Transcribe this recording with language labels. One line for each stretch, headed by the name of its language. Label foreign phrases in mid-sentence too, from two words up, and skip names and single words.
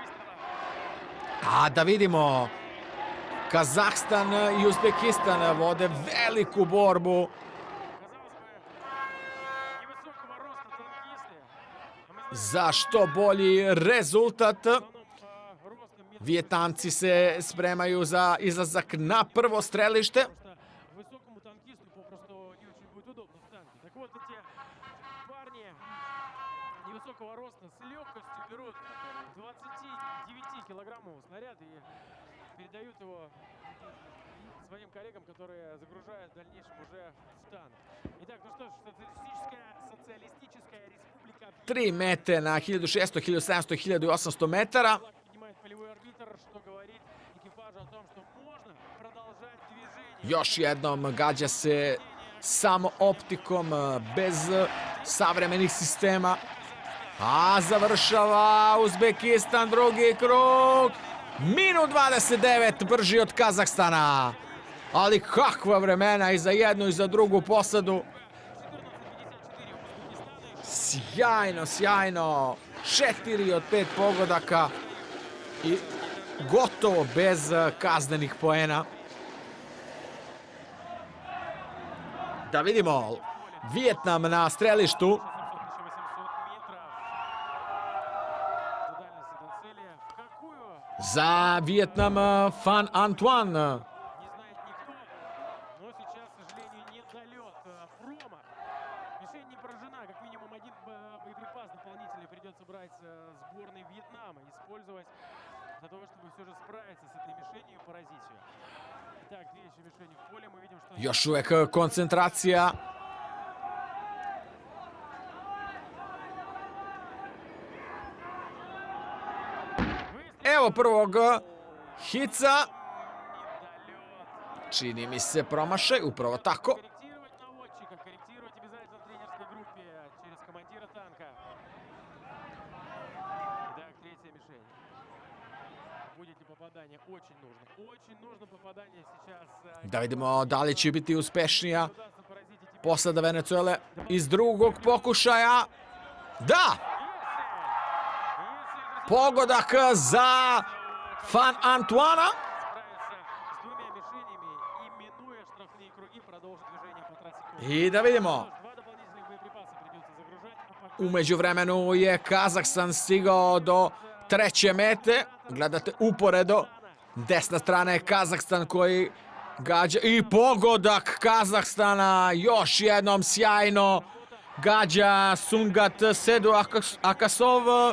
Serbian: A da vidimo, Kazahstan i Uzbekistan vode veliku borbu. Za što bolji rezultat. Vijetnamci se spremaju za izlazak na prvo strelište.
Russian: Передают его своим коллегам, которые загружают в дальнейшем уже в танк. Итак, ну что ж, социалистическая республика...
Serbian: 3 mete na 1600, 1700, 1800 metara.
Russian: Поднимает полевой арбитр, что говорит экипажу о том, что можно продолжать движение.
Serbian: Još jednom gađa se samo optikom, bez savremenih sistema. A završava Uzbekistan drugi krug. Minut 29 brži od Kazahstana. Ali kakva vremena i za jednu i za drugu posadu. Sjajno, sjajno. 4 od 5 pogodaka i gotovo bez kaznenih poena. Da vidimo Vijetnam na strelištu.
Russian: 1800 метров. За дальность до цели. В какую?
Serbian: Za Vijetnam Phan Antoine.
Russian: Не знает никто. Но сейчас, к сожалению, недолет. Промах. Мишень не поражена. Как минимум один боеприпас дополнительный придется брать сборной Вьетнама. Использовать для того, чтобы все же справиться с этой мишенью и поразить ее. Итак, две еще мишени в поле. Мы видим, что...
Serbian: Još uvek koncentracija. Evo prvog hica. Čini mi se promašaj, upravo tako.
Russian: Корректировать наводчика, корректировать обязательно в тренерской группе через командира танка. Итак, третья мишень. Будет ли попадание? Очень нужно. Очень нужно попадание сейчас.
Serbian: Da vidimo da li će biti uspešnija
Russian: Удастся поразить и теперь.
Serbian: posada Venezuele iz drugog pokušaja. Da! Pogodak za Phan Antoine.
Russian: Справится с двумя мишенями и, минуя штрафные круги, продолжит движение по трассе круга.
Serbian: I da vidimo,
Russian: Два дополнительных боеприпаса придется загружать, а пока...
Serbian: u međuvremenu je Kazahstan stigao do treće mete. Gledate uporedo. Desna strana je Kazahstan koji gađa i pogodak Kazahstana. Još jednom sjajno gađa Sungat Sedu Akasov.